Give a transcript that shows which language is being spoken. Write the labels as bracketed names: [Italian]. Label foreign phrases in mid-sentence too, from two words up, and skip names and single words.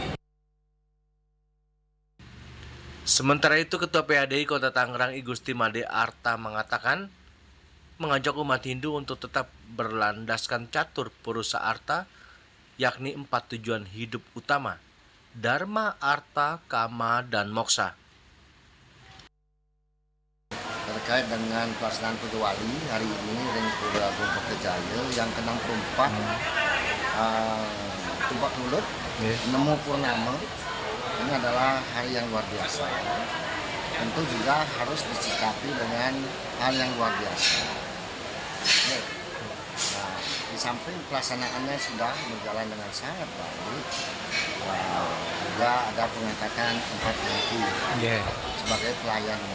[Indonesian] Sementara itu, Ketua PADI Kota Tangerang I Gusti Made Arta mengatakan mengajak umat Hindu untuk tetap berlandaskan catur Purusa Arta, yakni 4 tujuan hidup utama: Dharma, Arta, Kama, dan Moksa. Terkait dengan pelaksanaan Pujawali hari ini Ring Pura Agung Kertajaya yang ke-64 Tumpak Rulut Nemu Purnama, ini adalah hari yang luar biasa. Tentu juga harus disikapi dengan hal yang luar biasa. Nah, di samping pelaksanaannya sudah berjalan dengan sangat baik, juga ada pengangkatan 4 ibu sebagai pelayannya.